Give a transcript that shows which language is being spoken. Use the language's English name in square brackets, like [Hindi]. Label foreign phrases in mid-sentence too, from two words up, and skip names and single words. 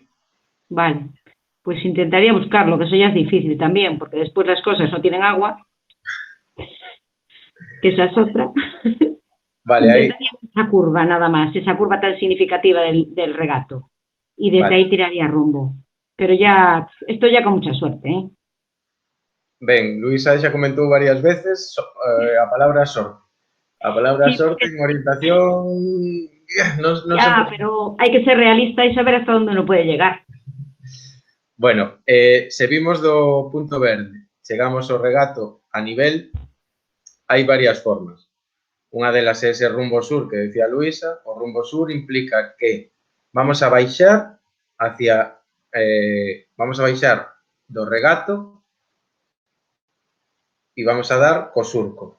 [Spanish] Vale, pues intentaría buscarlo, que eso ya es difícil también, porque después las cosas no tienen agua, que esa es otra. Vale, ahí. Esa curva nada más, esa curva tan significativa del regato. Y desde ahí tiraría rumbo. Pero ya, esto ya con mucha suerte, ¿eh? [Galician] Ben, Luisa xa comentou varias veces a palabra sorte. A palabra sorte en orientación... [Spanish] No ya, pero hay que ser realista y saber hasta dónde uno puede llegar. [Galician] Bueno, se vimos do punto verde, chegamos ao regato a nivel, hai varias formas. Unha delas é ese rumbo sur que decía Luisa. O rumbo sur implica que vamos a baixar do regato e vamos a dar co surco.